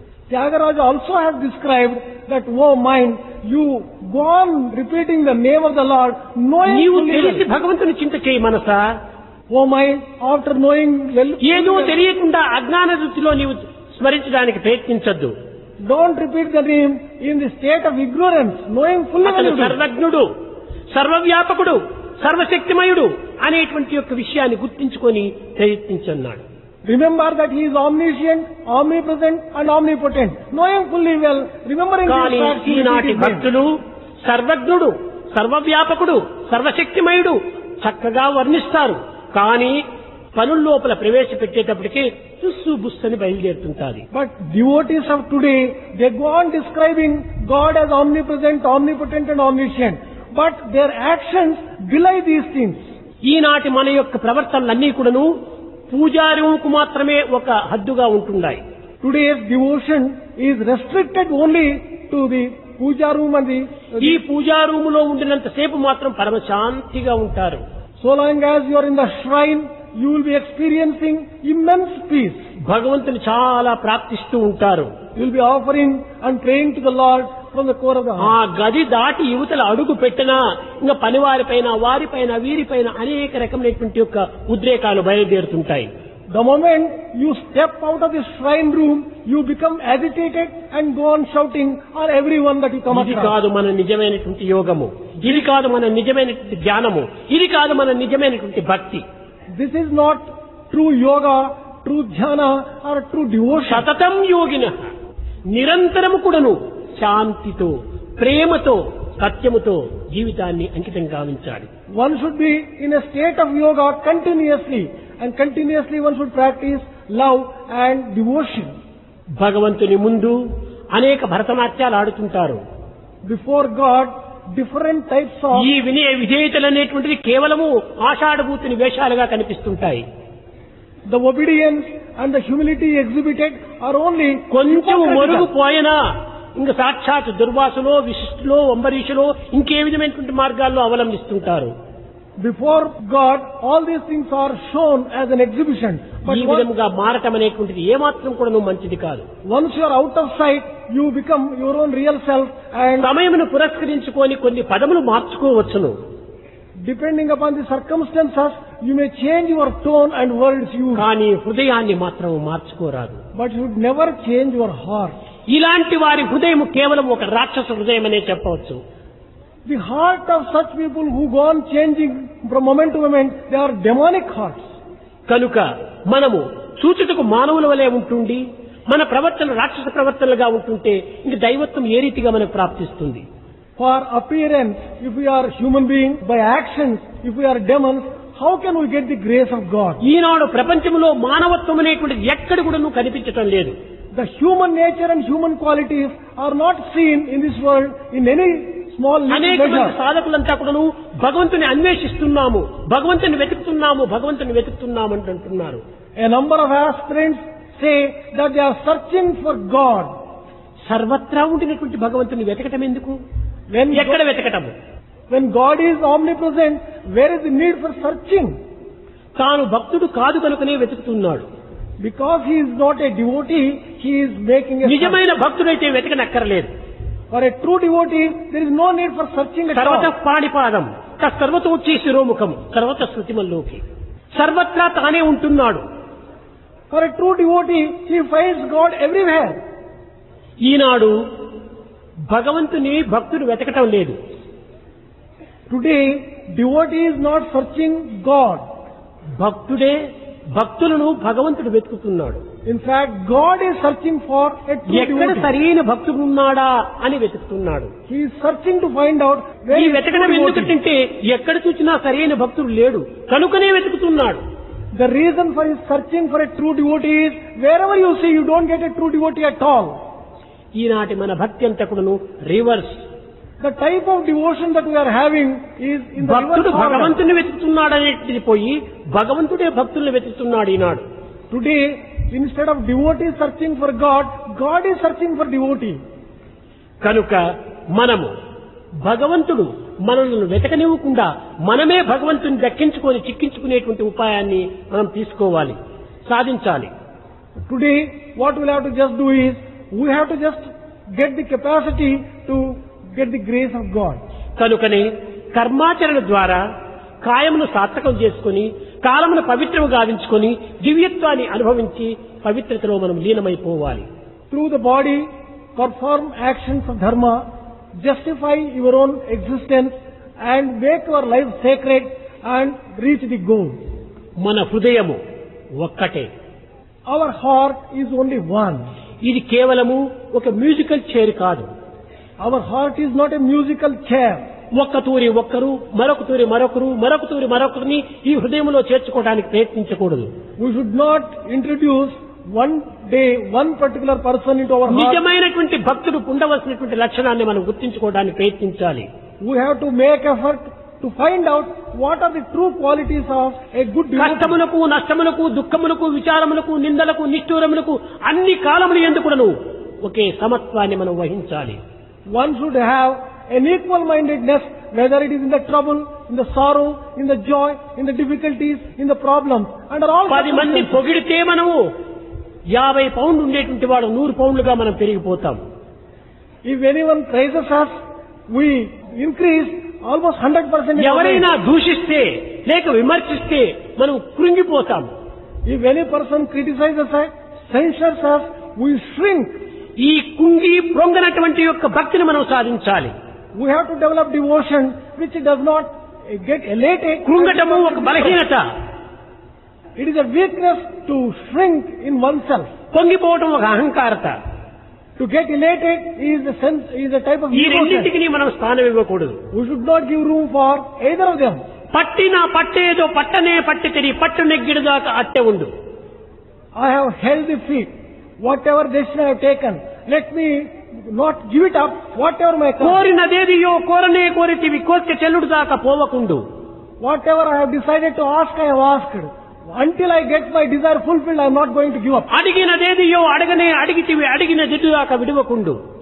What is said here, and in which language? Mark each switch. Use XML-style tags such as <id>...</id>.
<en>Tyagaraja also has described that, oh mind, you go on repeating the name of the Lord, knowing</en> <te>నీవు</te> <en>fully</en> <te>తెలిసి</te> <en>well.</en> <te>భగవంతుని చింత చేయి మనసా.</te> <en>Oh mind, after knowing well,</en> <te>ఏదో తెలియకుండా అజ్ఞాన వృత్తిలో నీవు స్మరించడానికి ప్రయత్నించద్దు.</te> <en>don't repeat the name in the state of ignorance, knowing fully well.</en> <te>అతను</te> <en>you do.</en> <te>సర్వజ్ఞుడు, సర్వవ్యాపకుడు, సర్వశక్తిమయుడు అనేటువంటి యొక్క విషయాన్ని గుర్తించుకొని ప్రయత్నించన్నాడు.</te> <en>Remember that he is omniscient, omnipresent and omnipotent. Knowing fully well, remembering</en> <te>కానీ</te> <en>these facts, you</en> <te>ఈనాటి</te> <en>repeat his name.</en> <te>భక్తులు సర్వజ్ఞుడు, సర్వవ్యాపకుడు, సర్వశక్తిమయుడు చక్కగా వర్ణిస్తారు. కానీ పనుల్లోపల ప్రవేశపెట్టేటప్పటికి తుస్సు బుస్సని బయలుదేరుతుంటారు.</te> <en>But devotees of today, they go on describing God as omnipresent, omnipotent and omniscient. But their actions belie these things.</en> <te>ఈనాటి మన యొక్క ప్రవర్తనలన్నీ కూడాను పూజారుకు మాత్రమే ఒక హద్దుగా ఉంటున్నాయి.</te> <en>Today's devotion is restricted only to the puja room and</en> <te>ఈ పూజా రూములో ఉండినంత సేపు మాత్రం పరమశాంతిగా ఉంటారు.</te> <en>so long as you are in the shrine, you will be experiencing immense peace.</en> <te>భగవంతుని చాలా ప్రార్థిస్తూ ఉంటారు.</te> <en>You will be offering and praying to the Lord from the core of the</en> <te>ఆ</te> <en>heart.</en> <te>గది దాటి యువతల అడుగు పెట్టినా ఇంకా పనివారిపైన వారిపైన వీరిపైన అనేక రకమైనటువంటి యొక్క ఉద్రేకాలు బయలుదేరుతుంటాయి.</te> <en>The moment you step out of the shrine room, you become agitated and go on shouting on everyone that you come</en> <te>ఇది</te> <en>across.</en> <te>కాదు మన నిజమైనటువంటి యోగము, ఇది కాదు మన నిజమైనటువంటి ధ్యానము, ఇది కాదు మన నిజమైనటువంటి భక్తి.</te> <en>This is not true yoga, true dhyana or true devotion.</en> <te>సతతం యోగిన నిరంతరము కూడాను శాంతితో, ప్రేమతో, సత్యముతో జీవితాన్ని అంకితం గావించాలి.</te> <en>One should be in a state of yoga continuously, and continuously one should practice love and devotion.</en> <te>భగవంతుని ముందు అనేక భరతనాట్యాలు ఆడుతుంటారు.</te> <en>Before God, different types of</en> <te>ఈ వినయ విధేయతలు అనేటువంటిది కేవలము ఆషాఢభూతిని వేషాలుగా కనిపిస్తుంటాయి.</te> <en>the obedience and the humility exhibited are only</en> <te>కొంచెం</te> <en>hypocritical.</en> <te>మొరుగుపోయినా ఇంకా సాక్షాత్ దుర్వాసులో, విశిష్టులో, అంబరీషులో ఇంకే విధమైనటువంటి మార్గాల్లో అవలంబిస్తుంటారు.</te> <en>Before God, all these things are shown as an exhibition. But</en> <te>ఈ విధముగా మారటం అనేటువంటిది ఏమాత్రం కూడా మంచిది కాదు.</te> <en>once you are out of sight, you become your own real self, and</en> <te>సమయమును పురస్కరించుకొని కొన్ని పదములు మార్చుకోవచ్చును.</te> <en>depending upon the circumstances, you may change your tone and words used.</en> <te>కానీ హృదయాన్ని మాత్రం మార్చుకోరాదు.</te> <en>But you should never change your heart.</en> <te>ఇలాంటి వారి హృదయం కేవలం ఒక రాక్షస హృదయం అనే చెప్పవచ్చు.</te> <en>The heart of such people who go on changing from moment to moment, they are demonic hearts.</en> <te>కనుక మనము సూచటకు మానవుల వలె ఉంటుండి మన ప్రవర్తన రాక్షస ప్రవర్తనలుగా ఉంటుంటే ఇంక దైవత్వం ఏ రీతిగా మనకు ప్రాప్తిస్తుంది?</te> <en>For appearance, if we are human beings, by actions, if we are demons, how can we get the grace of God?</en> <te>ఈనాడు ప్రపంచంలో మానవత్వం అనేటువంటిది ఎక్కడ కూడా కనిపించటం లేదు.</te> <en>The human nature and human qualities are not seen in this world in any small little</en> <te>అనేక మంది</te> <en>measure.</en> <te>సాధకులంతా కూడాను భగవంతుని అన్వేషిస్తున్నాము, భగవంతుని వెతుకుతున్నాము, భగవంతుని వెతుకుతున్నాము అంటున్నారు.</te> <en>A number of aspirants say that they are searching for God.</en> <te>సర్వత్రా ఉండినటువంటి భగవంతుని వెతకటం ఎందుకు?</te> <en>When</en> <te>ఎక్కడ వెతకటము?</te> <en>when God is omnipresent, where is the need for searching?</en> <te>తాను భక్తుడు కాదు కనుకనే వెతుకుతున్నాడు.</te> <en>Because he is not a devotee, he is making a search.</en> <te>నిజమైన భక్తుడైతే వెతకనక్కర్లేదు.</te> <en>For a true devotee, there is no need for searching at</en> <te>సర్వత</te> <en>all.</en> <te>పాణిపాదం సర్వతోచ్చి శిరోముఖం సర్వత శృతిమల్లోకి సర్వత్రా తానే ఉంటున్నాడు.</te> <en>For a true devotee, he finds God everywhere.</en> <te>ఈనాడు భగవంతుని భక్తుడు వెతకటం లేదు.</te> <en>Today, devotee is not searching God.</en> <te>భక్తుడే భక్తులను భగవంతుడు వెతుకుతున్నాడు.</te> <en>In fact, God is searching for a true</en> <te>ఎక్కడ</te> <en>devotee.</en> <te>సరైన భక్తుడు ఉన్నాడా అని వెతుకుతున్నాడు.</te> <en>He is searching to find out where</en> <te>ఈ</te> <en>is true</en> <te>వెతకడం</te> <en>devotee.</en> <te>ఎందుకంటే ఎక్కడ చూసినా సరైన భక్తుడు లేడు కనుకనే వెతుకుతున్నాడు.</te> <en>The reason for his searching for a true devotee is wherever you see, you don't get a true devotee at all.</en> <te>ఈనాటి మన భక్తి అంతా కూడాను reverse.</te> <en>The type of devotion that we are having is in the</en> <te>భక్తుడు</te> <en>reverse order.</en> <te>భగవంతుని వెతుకుతున్నాడనేది పోయి భగవంతుడే భక్తుల్ని వెతుకుతున్నాడు ఈనాడు.</te> <en>Today, instead of devotee searching for God, God is searching for devotee.</en> <te>కనుక మనము భగవంతుడు మనల్ని వెతకనివ్వకుండా మనమే భగవంతుని దక్కించుకొని చిక్కించుకునేటువంటి ఉపాయాన్ని మనం తీసుకోవాలి, సాధించాలి.</te> <en>Today, what we'll have to just do is, we have to just get the capacity to get the grace of God.</en> <te>కనుకనే కర్మాచరణ ద్వారా కాయమును సార్థకం చేసుకుని కాలమును పవిత్రము గావించుకొని దివ్యత్వాన్ని అనుభవించి పవిత్రతలో మనం లీనమైపోవాలి.</te> <en>Through the body, perform actions of dharma, justify your own existence and make your life sacred and reach the goal.</en> <te>మన హృదయము ఒక్కటే.</te> <en>Our heart is only one.</en> <te>ఇది కేవలము ఒక మ్యూజికల్ చైర్ కాదు.</te> <en>Our heart is not a musical chair.</en> <te>ఒక్క తూరి ఒక్కరు, మరొక తూరి మరొకరు, మరొక తూరి మరొకరిని ఈ హృదయంలో చేర్చుకోవడానికి ప్రయత్నించకూడదు.</te> <en>We should not introduce one day one particular person into our heart.</en> <te>నిజమైనటువంటి భక్తుడు ఉండవలసినటువంటి లక్షణాన్ని మనం గుర్తించుకోవడానికి ప్రయత్నించాలి.</te> <en>We have to make effort to find out what are the true qualities of a good devotee.</en> <te>కష్టములకు, నష్టములకు, దుఃఖములకు, విచారములకు, నిందలకు, నిష్ఠూరములకు అన్ని కాలములు ఎందుకును ఒకే సమత్వాన్ని మనం వహించాలి.</te> <en>One should have an equal mindedness, whether it is in the trouble, in the sorrow, in the joy, in the difficulties, in the problems, under all</en> <te>10 మంది</te> <en>circumstances.</en> <te>పొగిడితే మనము 50 పౌండ్లు ఉండేటువంటి వాడు 100 పౌండ్లుగా మనం పెరిగిపోతాం.</te> <en>If anyone praises us, we increase almost 100%.</en> <te>ఎవరైనా దూషిస్తే లేక విమర్శిస్తే మనం కృంగిపోతాం.</te> <en>If any person criticizes us, censures us, we shrink.</en> <te>ఈ కుంగి ప్రొంగనటువంటి యొక్క భక్తిని మనం సాధించాలి.</te> <en>We have to develop devotion which does not get elated.</en> <te>కృంగటము ఒక బలహీనత.</te> <en>It is a weakness to shrink in oneself.</en> <te>పొంగిపోవటం ఒక అహంకారత.</te> <en>To get elated is a sense, is a type of</en> <te>ఈ</te> <en>devotion.</en> <te>రెండింటికి మనం స్థానం ఇవ్వకూడదు.</te> <en>We should not give room for either of them.</en> <te>పట్టిన పట్టేదో పట్టనే పట్టి తిరిగి పట్టు నెగ్గిడిదాకా అట్టె ఉండు.</te> <en>I have held the feet. Whatever decision I have taken, let me not give it up. Whatever my</en> <te>కోరినదేదియో కోరనే కోరితివి కోరిక చెల్లుడు దాకా పోవకుండు.</te> <en>whatever I have decided to ask, I have asked. Until I get my desire fulfilled, I am not going to give up.</en> <te>అడిగినదేదియో అడగనే అడిగితివి అడిగిన జిడ్డు దాకా విడవకుండు.</te>